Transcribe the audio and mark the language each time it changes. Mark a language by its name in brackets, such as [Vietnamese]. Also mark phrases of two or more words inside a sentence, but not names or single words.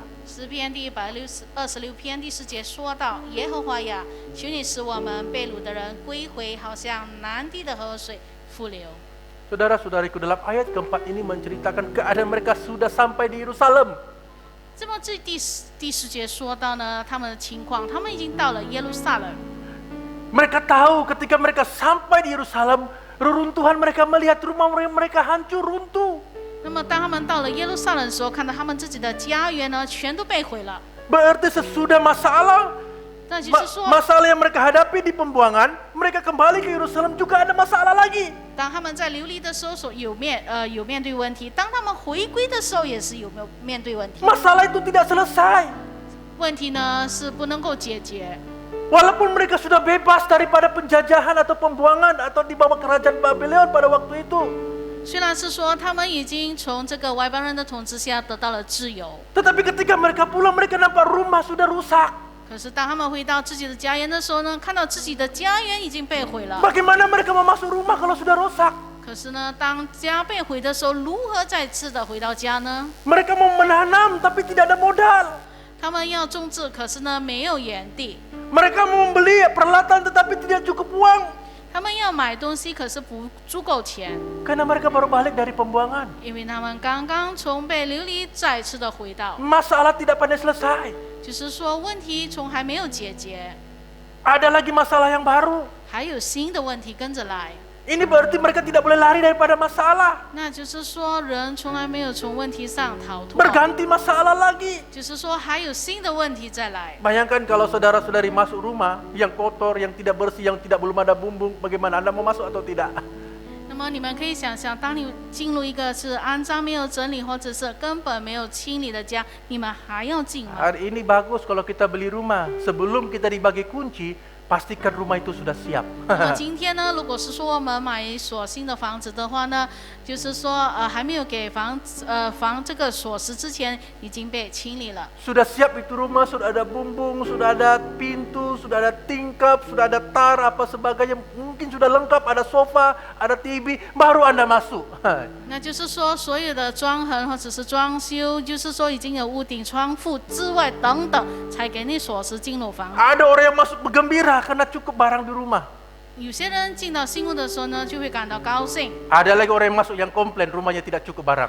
[Chinese] 诗篇第126篇第4节说到：耶和华呀，求你使我们被掳的人归回，好像南地的河水复流。 [Malay] Saudara-saudariku, dalam ayat keempat ini menceritakan keadaan mereka sudah sampai di Yerusalem. [Chinese] 这么第十节说到呢，他们的情况，他们已经到了耶路撒冷。 [Malay] Mereka tahu ketika mereka sampai di Yerusalem, reruntuhan mereka melihat rumah mereka hancur runtuh. [Chinese] 那么当他们到了耶路撒冷的时候，看到他们自己的家园呢，全都被毁了。 [Malay] Berarti sesudah masalah [Chinese] 那就是说， [Malay] masalah yang mereka hadapi di pembuangan, mereka kembali ke Yerusalem juga ada masalah lagi. [Chinese] 当他们在流离的时候，有面对问题；当他们回归的时候，也是有没有面对问题。 [Malay] Masalah itu tidak selesai. [Chinese] 问题呢是不能够解决。 [Malay] Walaupun mereka sudah bebas daripada penjajahan atau pembuangan atau di bawah kerajaan Babylon pada waktu itu. [Chinese] 虽然是说他们已经从这个外邦人的统治下得到了自由， [Malay] Tetapi ketika mereka pulang, mereka nampak rumah sudah rusak. [Chinese] 可是当他们回到自己的家园的时候呢，看到自己的家园已经被毁了。 [Malay] Bagaimana mereka mau masuk rumah kalau sudah rusak? [Chinese] 可是呢，当家被毁的时候，如何再次的回到家呢？ [Malay] Mereka mau menanam tapi tidak ada modal. [Chinese] 他们要种植，可是呢没有园地。 [Malay] Mereka mau membeli peralatan tetapi tidak cukup uang. [Chinese] 他们要买东西，可是不足够钱， [Malay] Karena mereka baru balik dari pembuangan. [Chinese] 因为他们刚刚从被流离再次的回到， [Malay] Masalah tidak pandai selesai. [Chinese] 就是说问题从还没有解决， [Malay] Ada lagi masalah yang baru. [Chinese] 还有新的问题跟着来。 [Malay] Ini berarti mereka tidak boleh lari daripada masalah. [Chinese] 那就是说，人从来没有从问题上逃脱， [Malay] Berganti masalah lagi. [Chinese] 就是说还有新的问题再来。 [Malay] Bayangkan kalau saudara-saudari masuk rumah yang kotor, yang tidak bersih, yang belum ada bumbung, bagaimana Anda mau masuk atau tidak? [Chinese] 那么你们可以想象，当你进入一个是肮脏、没有整理，或者是根本没有清理的家，你们还要进吗？ [Malay] Hari ini bagus kalau kita beli rumah. Sebelum kita dibagi kunci, pastikan rumah itu sudah siap. 那么今天呢，如果是说我们买一所新的房子的话呢，就是说还没有给房这个锁匙之前，已经被清理了。 Sudah siap itu rumah, sudah ada bumbung, sudah ada pintu, sudah ada tingkap, sudah ada tar, apa sebagainya. Mungkin sudah lengkap, ada sofa, ada TV, baru Anda masuk. [Chinese] 那就是说，所有的装潢或者是装修，就是说已经有屋顶、窗户之外等等，才给你锁匙进入房。 [Malay] Ada orang yang masuk bergembira karena cukup barang di rumah. [Chinese] 有些人进到新屋的时候呢，就会感到高兴， [Malay] Ada lagi orang yang masuk yang komplain rumahnya tidak cukup barang.